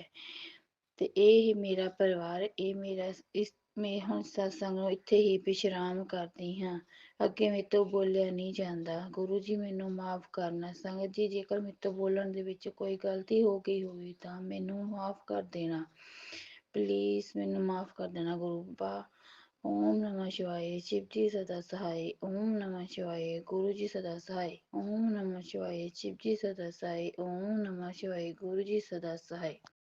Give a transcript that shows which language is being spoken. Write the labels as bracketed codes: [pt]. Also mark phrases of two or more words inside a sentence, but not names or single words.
[pa] ਤੇ ਇਹ ਮੇਰਾ ਪਰਿਵਾਰ, ਇਹ ਮੇਰਾ ਮੈਂ ਹੁਣ ਸਤਸੰਗ ਨੂੰ ਇੱਥੇ ਹੀ ਵਿਸ਼ਰਾਮ ਕਰਦੀ ਹਾਂ। ਅੱਗੇ ਮੇਰੇ ਤੋਂ ਬੋਲਿਆ ਨਹੀਂ ਜਾਂਦਾ। ਗੁਰੂ ਜੀ ਮੈਨੂੰ ਮਾਫ਼ ਕਰਨਾ। ਸੰਗਤ ਜੀ, ਜੇਕਰ ਮੇਰੇ ਤੋਂ ਬੋਲਣ ਦੇ ਵਿੱਚ ਕੋਈ ਗਲਤੀ ਹੋ ਗਈ ਹੋਵੇ ਤਾਂ ਮੈਨੂੰ ਮਾਫ਼ ਕਰ ਦੇਣਾ। ਪਲੀਜ਼ ਮੈਨੂੰ ਮਾਫ਼ ਕਰ ਦੇਣਾ ਗੁਰੂ ਬਾਬਾ। [sa] ॐ नमः शिवाय। [hi] शिव जी सदा सहाय। [sa] ओम नमः शिवाय। [hi] गुरु जी सदा सहाय। [sa] ओम नमः शिवाय। [hi] शिव जी सदा सहाय। [sa] ओम नमः शिवाय। [hi] गुरु जी सदा सहाय।